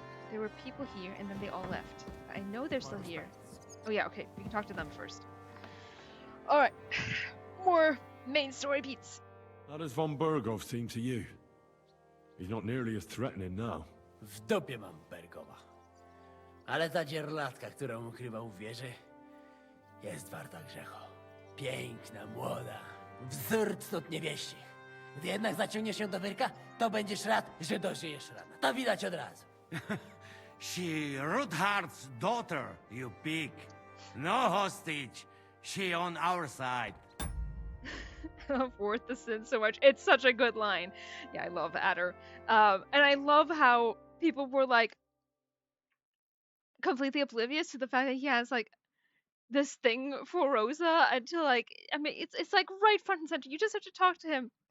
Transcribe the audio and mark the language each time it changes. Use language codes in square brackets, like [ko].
[en] There were people here and then they all left. I know they're still here. Oh yeah, okay, we can talk to them first. Alright, more main story beats. How does von Berghoff seem to you? He's not nearly as threatening now. [pl] W dupie mam Bergowa. Ale ta dzierlatka, którą ukrywał w wieży, jest warta grzechu. Piękna, młoda, wzór cnót niewieścich. Gdy jednak zaciągniesz się do wyrka, to będziesz rad, że dożyjesz rana. To widać od razu. [en] She Rudhard's daughter, you pig. No hostage. She on our side. I love Worth the Sin so much. It's such a good line. Yeah, I love Adder. And I love how people were like completely oblivious to the fact that he has like this thing for Rosa until like, I mean, it's like right front and center. You just have to talk to him.